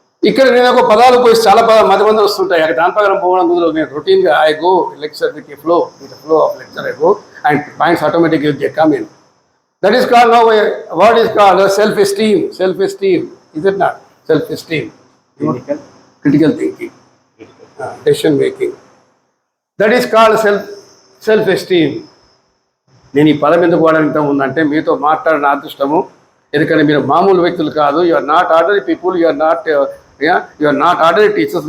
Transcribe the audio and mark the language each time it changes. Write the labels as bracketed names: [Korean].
[Telugu] ఇక్కడ నేను ఒక పదాలు పోయి చాలా మధ్య వస్తుంటాయి. అక్కడ దాని ప్రకారం పోవడం కుదరదు. నేను రొటీన్గా [English] I go lecture with flow of lecture I go and points ఆటోమేటిక్గా they come in. That is called now, what is called self-esteem. Is it not? Self-esteem. Critical thinking. Decision making. That is called self-esteem. [Telugu] నేను ఈ పదం ఎందుకు వాడడం ఉందంటే మీతో మాట్లాడిన అదృష్టము. ఎందుకంటే మీరు మామూలు వ్యక్తులు కాదు. [English] You are not ordinary people. You are not ordinary teachers.